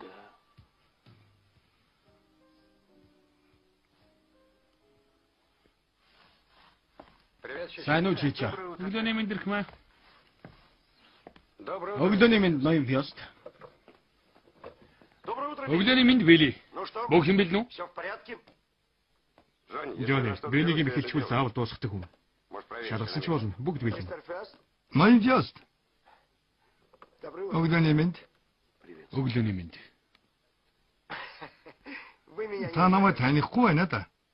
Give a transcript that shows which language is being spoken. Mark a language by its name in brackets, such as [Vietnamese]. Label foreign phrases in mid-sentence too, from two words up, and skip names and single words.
[Mongolian] Сайн уу чича? Өглөөний мэнд ирхмээ. Өглөөний мэнд ноён фёст. Өглөөний мэнд Вилли. Бүх юм бил нү? [Russian] Все в порядке? [Mongolian] Жони, биенийг хэлчихвэл заавал дуусгадаг хүн. Шалгасан ч болно. Бүгд бэлэн. Ноён фёст. Өглөөний мэнд. Өглөөний мэнд. Та намайг танихгүй байна да.